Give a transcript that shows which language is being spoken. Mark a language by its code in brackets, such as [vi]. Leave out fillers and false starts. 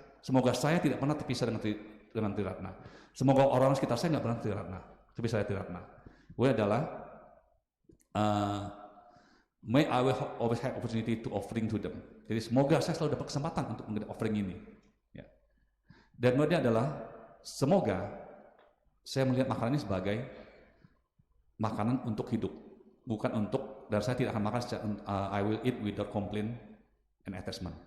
[id] Semoga saya tidak pernah terpisah dengan Triratna. Semoga orang sekitar saya nggak pernah terpisah dari Triratna. Gue adalah [en] may I will always have opportunity to offering to them. [id] Jadi semoga saya selalu dapat kesempatan untuk memberi offering ini. Ya. Dan kemudian adalah semoga saya melihat makanan ini sebagai makanan untuk hidup, bukan untuk, dan saya tidak akan makan [en] I will eat without complaint and attachment.